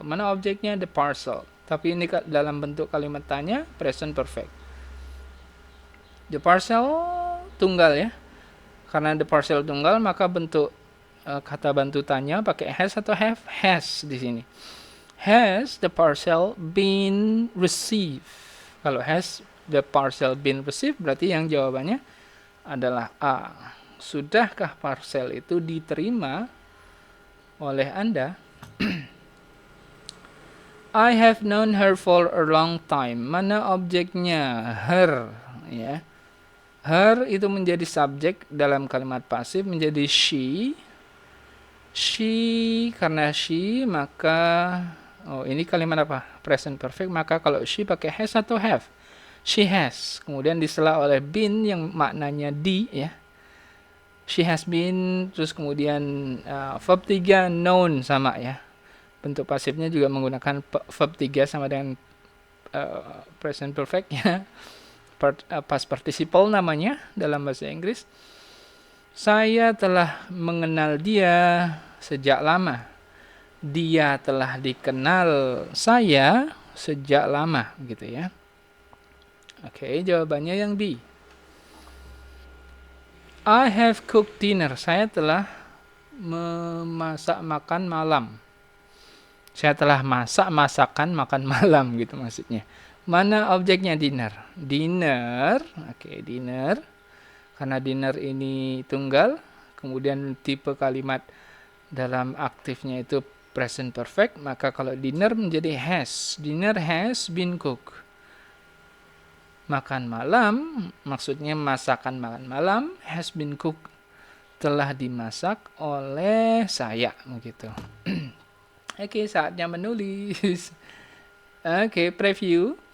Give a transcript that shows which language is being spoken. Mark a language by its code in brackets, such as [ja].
[id] Mana objeknya? The parcel. Tapi ini dalam bentuk kalimat tanya, present perfect. The parcel tunggal ya. Karena the parcel tunggal, maka bentuk kata bantu tanya pakai has atau have? Has di sini. [en] Has the parcel been received? [id] Kalau [en] has the parcel been received, [id] berarti yang jawabannya adalah A. Sudahkah parcel itu diterima oleh Anda? [en] I have known her for a long time. [id] Mana objeknya? Her. Ya. Her itu menjadi subjek dalam kalimat pasif, menjadi she. She, karena she, maka ini kalimat apa? Present perfect. Maka kalau she pakai has atau have? She has. Kemudian disela oleh been yang maknanya di ya. [en] She has been, [id] terus kemudian verb 3 known sama ya. Bentuk pasifnya juga menggunakan verb 3 sama dengan present perfect ya. Past participle namanya dalam bahasa Inggris. Saya telah mengenal dia sejak lama. Dia telah dikenal saya sejak lama gitu ya. Oke, jawabannya yang B. [en] I have cooked dinner. [id] Saya telah memasak makan malam. Saya telah masakan makan malam gitu maksudnya. Mana objeknya dinner? Dinner. Oke, dinner. Karena dinner ini tunggal, kemudian tipe kalimat dalam aktifnya itu present perfect, maka kalau dinner menjadi has. [en] Dinner has been cooked. [id] Makan malam, maksudnya masakan makan malam, [en] has been cooked. [id] Telah dimasak oleh saya, begitu. Oke, saatnya menulis. Oke, preview.